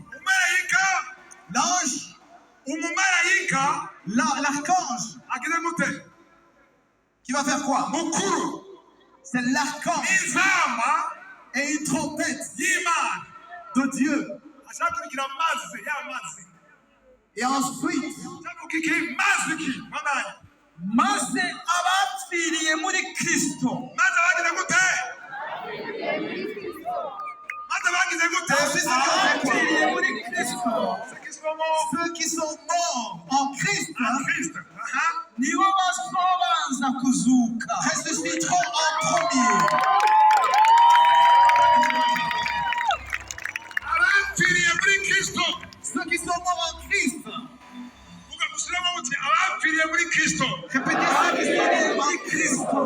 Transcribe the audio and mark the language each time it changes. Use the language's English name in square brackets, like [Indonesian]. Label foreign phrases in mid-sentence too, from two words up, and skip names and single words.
[French] L'ange, l'archange, qui va faire quoi? C'est l'archange et une trompette de Dieu. Et ensuite, [Rundi] maze abapfiriye muri Kristo abapfiriye muri Kristo [French] ceux qui sont morts en Christ [Rundi] nibo bazobanza kuzuka [French] ressusciteront en premier. Ceux qui sont morts en Christ. Répétez ceux qui sont morts en Christ.